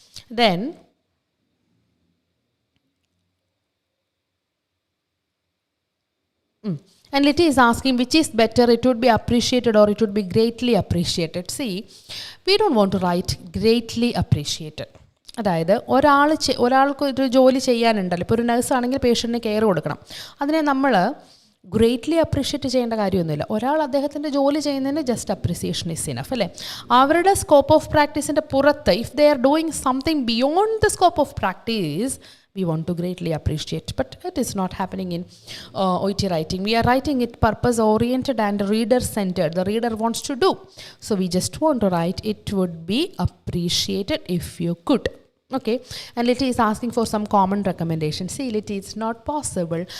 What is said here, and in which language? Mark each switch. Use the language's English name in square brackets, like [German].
[English] Then, and it is asking which is better, it would be appreciated or it would be greatly appreciated. See, we don't want to write greatly appreciated. [Malayalam] അതായത് ഒരാൾക്ക് ഒരു ജോലി ചെയ്യാനുണ്ടല്ലോ, ഇപ്പോൾ ഒരു നഴ്സാണെങ്കിൽ പേഷ്യൻറ്റിന് care കൊടുക്കണം. അതിനെ നമ്മൾ ഗ്രേറ്റ്ലി അപ്രീഷിയേറ്റ് ചെയ്യേണ്ട കാര്യമൊന്നുമില്ല. ഒരാൾ അദ്ദേഹത്തിൻ്റെ ജോലി ചെയ്യുന്നതിന് [English] just appreciation is enough [Malayalam] അല്ലേ. അവരുടെ സ്കോപ്പ് ഓഫ് പ്രാക്ടീസിൻ്റെ പുറത്ത്, [English] If they are doing something beyond the scope of practice, we want to greatly appreciate. But it is not happening in OET writing. We are writing it purpose oriented and reader centered. The reader wants to do. So we just want to write, it would be appreciated if you could. Okay. And it is asking for some common recommendations. See, it is not possible.